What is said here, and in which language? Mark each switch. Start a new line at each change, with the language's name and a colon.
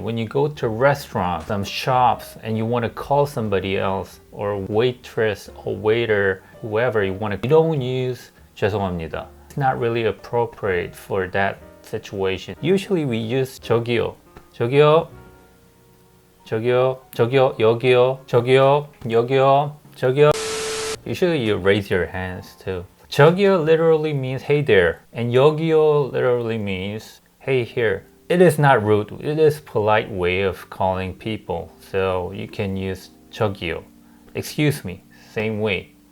English: When you go to restaurants, some shops, and you want to call somebody else, or waitress or waiter, whoever you want to, you don't use 죄송합니다. It's not really appropriate for that situation. Usually we use 저기요.
Korean: 저기요. 저기요. 저기요. 여기요. 저기요. 여기요. 저기요.
English: Usually you raise your hands too. 저기요 literally means hey there, and 여기요 literally means hey here. It is not rude, it is polite way of calling people. So you can use 저기요. Excuse me, same way.